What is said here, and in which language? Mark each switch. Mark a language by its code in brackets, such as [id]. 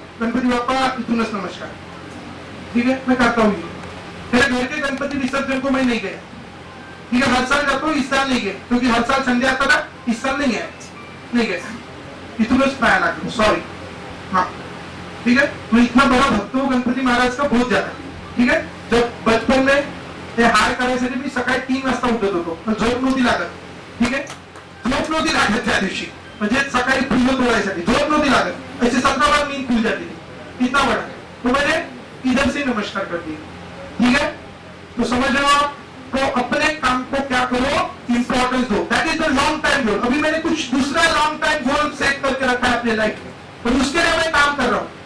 [hi] गणपति बाप्पा [mr] इतुनच नमस्कार. [hi] ठीक है, मैं करता हूँ. मेरे घर के गणपति विसर्जन को मैं नहीं गया, ठीक है, हर साल जाता हूँ, इस साल नहीं गया क्योंकि हर साल संडे आता था, इस साल नहीं गया, [mr] इतुनच पाया लागलो, [hi] सॉरी. हाँ ठीक है, मैं इतना बड़ा भक्त हूँ गणपती महाराज का बहुत ज्यादा. [mr] ठीक है, [hi] जब बचपन में [mr] ते हार करायसाठी मी सकाळी 3 वाजता उठत होतो, पण झोप नव्हती लागत. ठीक आहे, झोप नव्हती लागत त्या दिवशी, म्हणजे सकाळी फुलं तोडायसाठी झोप नव्हती लागत. [hi] ऐसे 17 बार नींद खुल जाती थी, इतना बड़ा. तो मैंने इधर से नमस्कार कर दिया. ठीक है, तो समझ रहे हो आप. तो अपने काम को क्या करो, इंपॉर्टेंस दो. [en] That is the long time goal. [hi] अभी मैंने कुछ दूसरा लॉन्ग टाइम गोल सेट करके रखा है अपने लाइफ में, और उसके लिए मैं काम कर रहा हूँ.